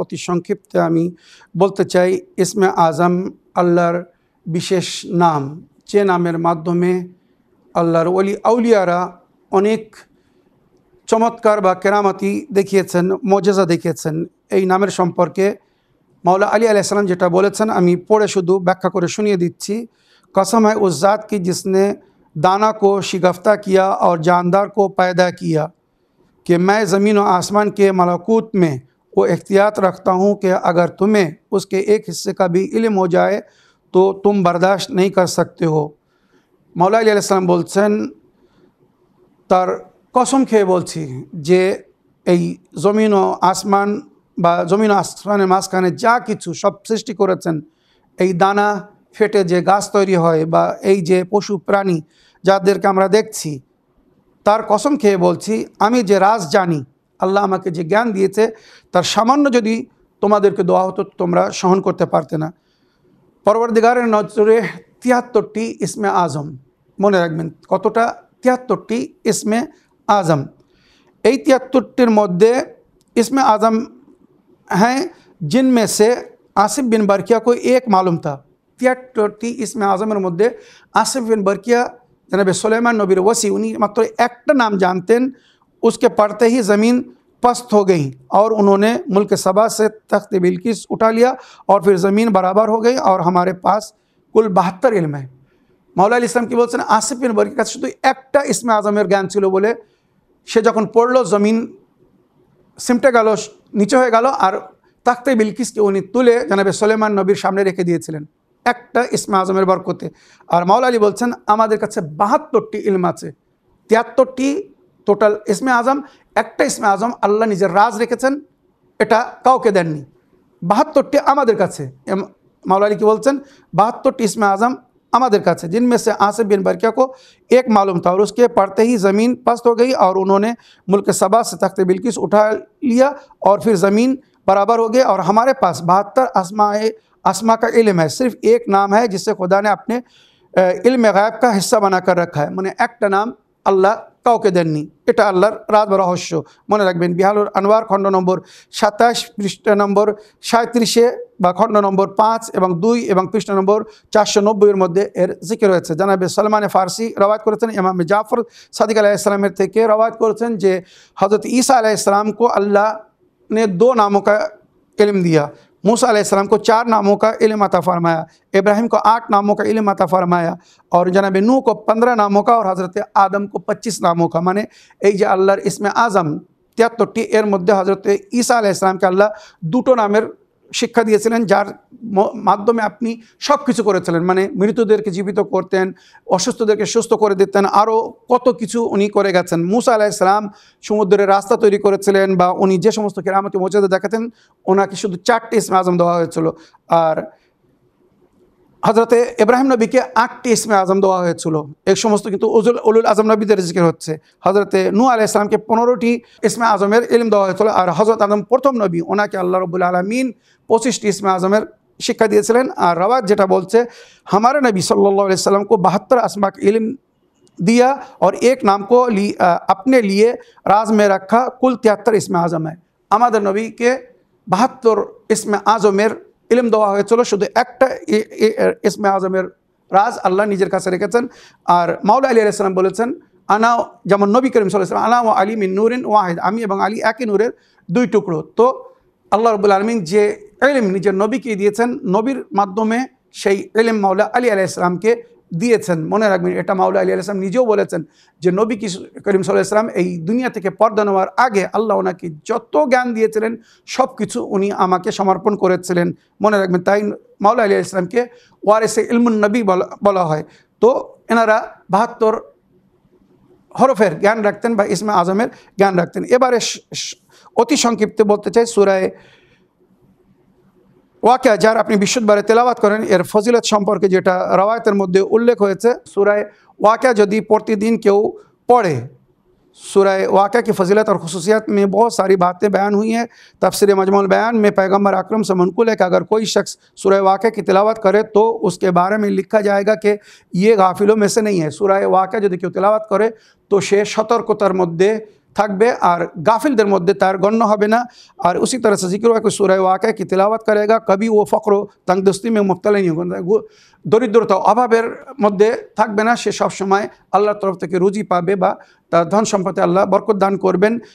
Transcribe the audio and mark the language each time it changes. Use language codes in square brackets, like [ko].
[bn] অতি সংক্ষিপ্তে আমি বলতে চাই, ইসমে আজম আল্লাহর বিশেষ নাম, যে নামের মাধ্যমে আল্লাহর ওলি আউলিয়ারা অনেক চমৎকার বা কেরামতি দেখিয়েছেন, মজেজা দেখিয়েছেন। এই নামের সম্পর্কে मौला अली अलैहिस्सलाम जेटा बोलेছেন, আমি পড়ে শুধু ব্যাখ্যা করে শুনিয়ে দিচ্ছি। [hi] कसम है उस ज़ात की जिसने दाना को शिगफ्ता किया और जानदार को पैदा किया कि मैं ज़मीन और आसमान के मलकूत में वो एहतियात रखता हूँ कि अगर तुम्हें उसके एक हिस्से का भी इल्म हो जाए तो तुम बर्दाश्त नहीं कर सकते हो। [bn] मौला अली अलैहिस्सलाम বলছেন, তার কসম খেয়ে বলছি যে এই জমিন ও আসমান বা জমিন আসমানের মাঝখানে যা কিছু সব সৃষ্টি করেছেন, এই দানা ফেটে যে গাছ তৈরি হয় বা এই যে পশু প্রাণী যাদেরকে আমরা দেখছি, তার কসম খেয়ে বলছি আমি যে রাজ জানি, আল্লাহ আমাকে যে জ্ঞান দিয়েছে তার সামান্য যদি তোমাদেরকে দেওয়া হতো তোমরা সহন করতে পারতে না। পরবর্তীকারের নজরে 73টি ইসমে আজম, মনে রাখবেন কতটা, 73টি ইসমে आज़म। এই 73টির মধ্যে [hi] इसमें आज़म हैं जिनमें से आसिफ बिन बरकिया को एक मालूम था। [bn] 73টি इसमें आज़मेর মধ্যে आसिफ बिन बरकिया जनाब सुलेमान नबीर वसी, उन्हीं मात्र একটা नाम जानतेন। [hi] उसके पढ़ते ही ज़मीन पस्त हो गई और उन्होंने मुल्क सबा से तख्त बिल्किस उठा लिया और फिर ज़मीन बराबर हो गई और हमारे पास कुल 72 इल्म है। [bn] मौला अली इस्लाम কি বলছেন, আসিফ বিন বরকিয়ার কাছে শুধু একটা ইসমে আজমের জ্ঞান ছিল বলে সে যখন পড়লো জমিন সিমটে গেল, নিচে হয়ে গেল, আর তাখতে বিলকিসকে উনি তুলে জনাবে সুলেমান নবীর সামনে রেখে দিয়েছিলেন একটা ইসমে আজমের বরকতে। আর মাওলা আলী বলছেন আমাদের কাছে 72টি ইলম আছে। 73টি টোটাল ইসমে আজম, একটা ইসমে আজম আল্লাহ নিজের রাজ রেখেছেন এটা কাউকে দেননি। 72টি আমাদের কাছে। [hi] मौला अली की बोलते 72 इसमें आज़म [bn] আমাদের কাছে, [hi] जिनमें से आसिफ बिन बरकिया को एक मालूम था और उसके पढ़ते ही ज़मीन पस्त हो गई और उन्होंने मुल्क सबा से तख्त बिल्किस उठा लिया और फिर ज़मीन बराबर हो गई। और हमारे पास 72 अस्मा का इल्म है, सिर्फ एक नाम है जिससे खुदा ने अपने इल्म गायब का हिस्सा बना कर रखा है। मैंने एक नाम [bn] আল্লাহ কাউকে দেননি, এটা আল্লাহর রাজ বা রহস্য। মনে রাখবেন বিহালুল আনওয়ার খণ্ড নম্বর 27 পৃষ্ঠা নম্বর 37 বা খণ্ড নম্বর 5 এবং 2 এবং পৃষ্ঠা নম্বর 490 এর মধ্যে এর জিকির রয়েছে। জানাবে সলমান ফারসি রওয়ায়াত করেছেন, ইমাম জাফর সাদিক আলাইহিস সালামের থেকে রওয়ায়াত করেছেন যে হযরত ঈসা আলাইহিস সালাম [hi] को अल्लाह ने 2 नामों का इल्म दिया। मूसा अलैहिस्सलाम को 4 नामों का इल्म अता फरमाया, इब्राहिम को 8 नामों का इल्म अता फरमाया और जनाब नूह को 15 नामों का और हज़रत आदम को 25 नामों का। [bn] माने এই যে আল্লাহর ইসমে আজম 73টি, এর মধ্যে হযরত ঈসা আলাইহিসসালামকে আল্লাহ 2টো নামের শিক্ষা দিয়েছিলেন, যার মাধ্যমে আপনি সব কিছু করেছিলেন। মানে মৃতদেরকে জীবিত করতেন, অসুস্থদেরকে সুস্থ করে দিতেন, আরও কত কিছু উনি করে গেছেন। মুসা আলাইহিসসালাম সমুদ্রের রাস্তা তৈরি করেছিলেন বা উনি যে সমস্ত কেরামতি মুজিজা দেখাতেন, ওনাকে শুধু 4টি ইসমে আজম দেওয়া হয়েছিল। আর হযরতে ইব্রাহিম নবীকে 8টি ইসমে আজম দেওয়া হয়েছিল। এই সমস্ত কিন্তু উলুল আজম নবীদের জিকির হচ্ছে। হযরতে নূহ আলাইহিস সালামকে 15টি ইসমে আজমের ইলম দেওয়া হয়েছিল। আর হযরত আদম প্রথম নবী, ওনাকে আল্লাহ রাব্বুল আলামিন 25টি ইসমে আজমের শিক্ষা দিয়েছিলেন। আর রওয়ায়াত যেটা বলছে [hi] हमारे नबी सल्लल्लाहु अलैहि वसल्लम को 72 अस्मा का इल्म दिया और एक नाम को अपने लिए राज में रखा, कुल 73 इसमें आज़म है। [bn] আমাদের নবীকে 72 ইসমে আজমের ইলম দেওয়া হয়েছিল, শুধু একটা ইসমে আজমের রাজ আল্লাহ নিজের কাছে রেখেছেন। আর মাওলা আলী আলাইহিস সালাম বলেছেন আনা, যেমন নবী করিম সাল্লাল্লাহু আলাইহি ওয়াসাল্লাম আনা ওয়া আলী মিন নূরিন ওয়াহিদ, আমি এবং আলী একই নূরের 2 টুকরো। তো আল্লাহ রাব্বুল আলামিন যে ইলম নিজের নবীকে দিয়েছেন, নবীর মাধ্যমে সেই ইলম মাওলা আলী আলাইহিস সালামকে দিয়েছেন। মনে রাখবেন এটা মাওলা আলী আলাইহিস সালাম নিজেও বলেছেন যে নবী করিম সাল্লাল্লাহু আলাইহি ওয়াসাল্লাম এই দুনিয়া থেকে পর্দা নেওয়ার আগে আল্লাহ ওনাকে যত জ্ঞান দিয়েছিলেন সব কিছু উনি আমাকে সমর্পণ করেছিলেন। মনে রাখবেন, তাই মাওলা আলী আলাইহিস সালামকে ওয়ারিসে ইলমুন নবী বলা হয়। তো এনারা 72 হরফের জ্ঞান রাখতেন বা ইসমে আজমের জ্ঞান রাখতেন। এবারে অতি সংক্ষিপ্তে বলতে চাই সূরায়ে ওয়াকিয়া, যার আপনি বিশুদ্ধভাবে তেলাওয়াত করেন, এর ফজিলত সম্পর্কে যেটা রওয়ায়াতের মধ্যে উল্লেখ হয়েছে। সূরায়ে ওয়াকিয়া যদি প্রতিদিন কেউ পড়ে, [hi] सूरह वाक़या की फ़ज़ीलत और ख़ुसूसियत में बहुत सारी बातें बयान हुई हैं। तफ़सीर मजमुल बयान में पैगम्बर अकरम से मनक़ूल है कि अगर कोई शख्स सूरह वाक़या की तिलावत करे तो उसके बारे में लिखा जाएगा कि ये गाफिलों में से नहीं है। [bn] सूरह वाक़या যদি কেউ [hi] तिलावत करे तो [bn] সে সতর্কতার মধ্যে থাকবে আর গাফিলদের মধ্যে তার গণ্য হবে না। আর [hi] उसी तरह से जिक्र हुआ कि सूरह वाक़या की तिलावत करेगा कभी वो फ़क्र तंगदस्ती में मुब्तला नहीं होगा, [bn] দরিদ্রতা অভাবের মধ্যে থাকবে না, সে সব সময় আল্লাহর তরফ থেকে রুজি পাবে বা তার ধন সম্পদে আল্লাহ বরকত দান করবেন।